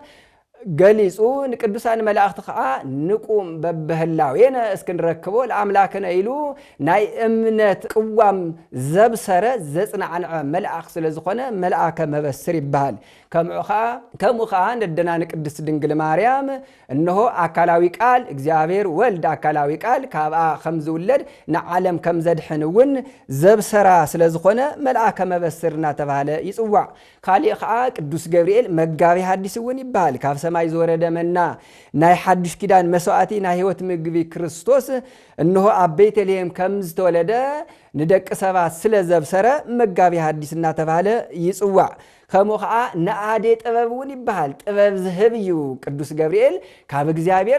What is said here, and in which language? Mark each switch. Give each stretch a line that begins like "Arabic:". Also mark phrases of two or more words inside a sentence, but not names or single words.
Tigrinya: ገሊጹ ንቅዱሳን መላእክቲ ከዓ
Geez: ንቁም በበህላዌነ እስክንረክቦ ለአምላክነ
Tigrinya: ኢሉ ናይ እምነት ቅዋም ዘብሰረ ዘጽናዕን መልአክ ስለዝኾነ መልአከ መበስር ይባል ከምኡ ከዓ ነደና ንቅድስት ድንግል ማርያም እነሆ አካላዊ ቃል እግዚአብሔር ወልድ አካላዊ ቃል ካብኣ ከም ዝውለድ ንዓለም ከም ዘድሕንውን ዘብሰራ ስለዝኾነ መልአከ መበስርና ተባለ ይጽዋዕ ካሊእ ከዓ ቅዱስ ገብርኤል መጋቢ ሐዲስ ውን ይባል ካብ ሰማይ ዝወረደ መና ናይ ሐዲስ ኪዳን መስዋዕቲ ናይ ሕይወት ምግቢ ክርስቶስ እነሆ ኣብ ቤተልሔም ከም ዝተወለደ ንደቂ ሰባት ስለዘብሰረ መጋቢ ሐዲስና ተባለ ይጽዋዕ ከምኡ ከዓ ንኣዴ ጥበብ ውን ይባል ጥበብ ዝህብ እዩ ቅዱስ ገብርኤል ካብ እግዚአብሔር